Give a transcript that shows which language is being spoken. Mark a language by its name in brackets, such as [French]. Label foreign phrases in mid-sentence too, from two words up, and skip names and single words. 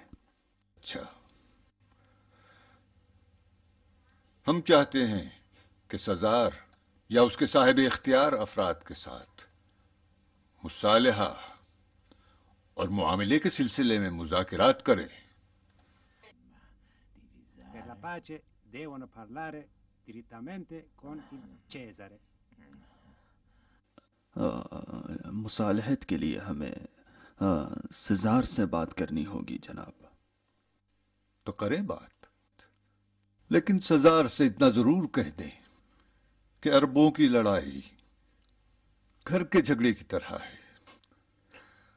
[Urdu] اچھا، ہم چاہتے ہیں کہ سزار یا اس کے صاحب اختیار افراد کے ساتھ مصالحہ اور معاملے کے سلسلے میں مذاکرات کریں. [Italian] Per la pace devono parlare direttamente con il Cesare. [Urdu] مصالحت کے لیے ہمیں سزار سے بات کرنی ہوگی جناب. تو کریں بات، لیکن سزار سے اتنا ضرور کہہ دیں کہ اربوں کی لڑائی گھر کے جھگڑے کی طرح ہے۔